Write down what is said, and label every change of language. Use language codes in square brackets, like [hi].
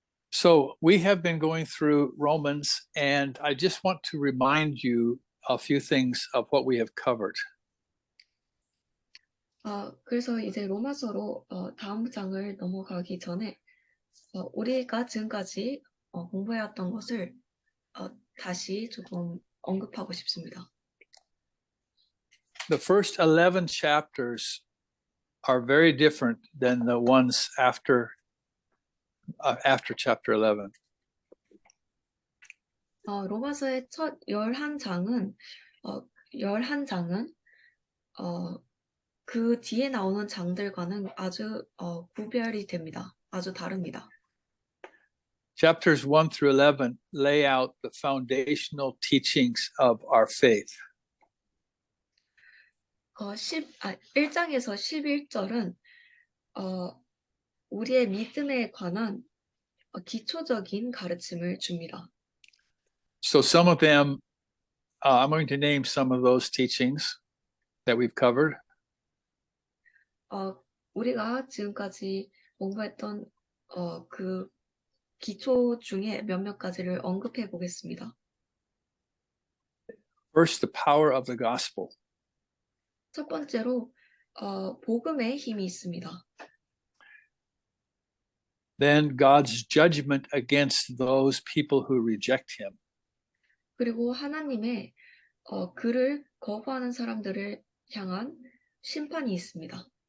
[en] So we have been going through Romans, and I just want to remind you a few things of what we have covered. [ko] 그래서 이제 로마서로 다음 장을 넘어가기 전에 우리가 지금까지 공부해왔던 것을 다시 조금 언급하고 싶습니다. [en] the first 11 chapters are very different than the ones after chapter 11. [ko] 로마서의 첫 11장은, 11장은, 그 뒤에 나오는 장들과는 아주, 구별이 됩니다. 아주 다릅니다. [en] Chapters 1 through 11 lay out the foundational teachings of our faith. [ko] 1장에서 11절은, 우리의 믿음에 관한 기초적인 가르침을 줍니다. [en] So some of them, I'm going to name some of those teachings that we've covered. [ko] 우리가 지금까지 공부했던 그 기초 중에 몇몇 가지를 언급해 보겠습니다. [en] First, the power of the gospel. [ko] 첫 번째로 복음의 힘이 있습니다. [en] Then God's judgment against those people who reject him. [ko] 그리고 하나님의 그를 거부하는 사람들을 향한 심판이 있습니다.